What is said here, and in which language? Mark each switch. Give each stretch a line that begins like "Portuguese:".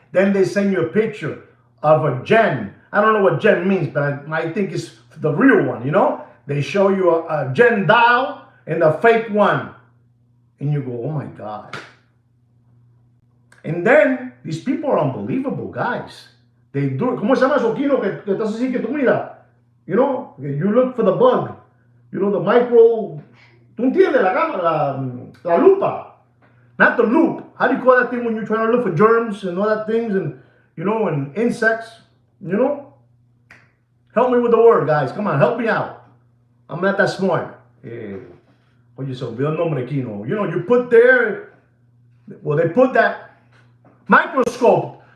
English: Then they send you a picture of a gem. I don't know what gem means, but I think it's the real one, you know? They show you a gem dial and a fake one. And you go, oh my God. And then these people are unbelievable, guys. They do it.
Spanish: ¿Cómo se llama eso, Kino? Que estás así que tú mira.
English: You know, you look for the bug. You know, the micro.
Spanish: ¿Tú entiendes? La lupa.
English: Not the loop. How do you call that thing when you're trying to look for germs and all that things and, you know, and insects? You know? Help me with the word, guys. Come on, help me out. I'm not that smart.
Spanish: Oye, se olvidó el nombre, Kino.
English: You know, you put there, well, they put that microscope.